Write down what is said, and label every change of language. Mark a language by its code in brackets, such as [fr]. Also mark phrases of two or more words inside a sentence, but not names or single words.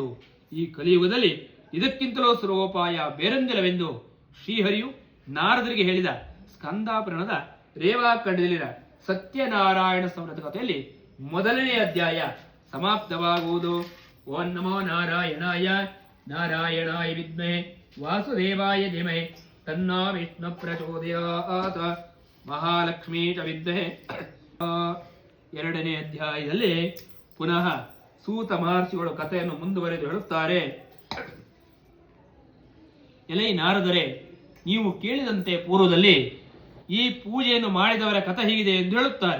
[kn] ಈ ಕಲಿಯುಗದಲ್ಲಿ ಇದಕ್ಕಿಂತಲೂ ಸರ್ವೋಪಾಯ ಬೇರೊಂದಿಲ್ಲವೆಂದು ಶ್ರೀಹರಿಯು ನಾರದರಿಗೆ ಹೇಳಿದ ಸ್ಕಂದಾಪುರಾಣದ ರೇವಾಖಂಡದಲ್ಲಿನ ಸತ್ಯನಾರಾಯಣ ಸಂವೃತ ಕಥೆಯಲ್ಲಿ ಮೊದಲನೇ ಅಧ್ಯಾಯ ಸಮಾಪ್ತವಾಗುವುದು. [sa] ಓಂ ನಮೋ ನಾರಾಯಣಾಯ. ನಾರಾಯಣಾಯ ವಿದ್ಮಹೇ ವಾಸುದೇವಾಯ ಧೀಮಹಿ ತನ್ನೋ ವಿಷ್ಣು ಪ್ರಚೋದಯಾತ್. ಮಹಾಲಕ್ಷ್ಮೀ ಚ ವಿದ್ಮಹೇ. [kn] ಎರಡನೇ ಅಧ್ಯಾಯದಲ್ಲಿ ಪುನಃ ಸೂತ ಮಹರ್ಷಿಗಳು ಕಥೆಯನ್ನು ಮುಂದುವರೆದು ಹೇಳುತ್ತಾರೆ. ಎಲೈ ನಾರದರೆ, ನೀವು ಕೇಳಿದಂತೆ ಪೂರ್ವದಲ್ಲಿ ಈ ಪೂಜೆಯನ್ನು ಮಾಡಿದವರ ಕಥೆ ಹೀಗಿದೆ ಎಂದು ಹೇಳುತ್ತಾರೆ.